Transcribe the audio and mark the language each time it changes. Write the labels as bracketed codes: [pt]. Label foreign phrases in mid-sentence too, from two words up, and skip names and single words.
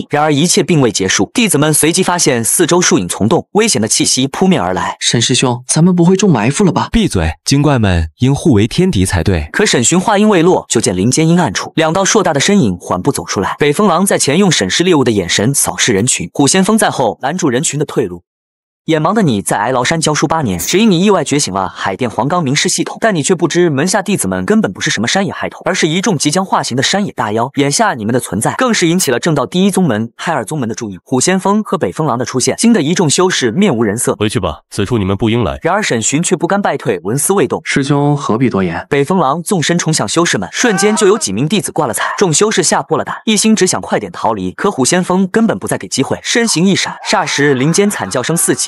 [zh] 然而一切並未結束，弟子們隨即發現四周樹影叢動，危險的氣息撲面而來。沈師兄，咱們不會中埋伏了吧？閉嘴！精怪們應互為天敵才對。可沈尋話音未落，就見林間陰暗處，兩道碩大的身影緩步走出來。北風狼在前用審視獵物的眼神掃視人群，虎先鋒在後攔住人群的退路。眼盲的你在哀牢山教書8年，只因你意外覺醒了海淀黃岡明示系統，但你卻不知門下弟子們根本不是什麼山野害頭，而是一眾即將化形的山野大妖。眼下你們的存在，更是引起了正道第一宗門、太二宗門的注意。虎先鋒和北風狼的出現，驚得一眾修士面無人色。回去吧，此處你們不應來。然而沈尋卻不甘敗退，紋絲未動。師兄何必多言？北風狼縱身衝向修士們，瞬間就有幾名弟子掛了彩。眾修士嚇破了膽，一心只想快點逃離。可虎先鋒根本不再給機會，身形一閃，霎時林間慘叫聲四起。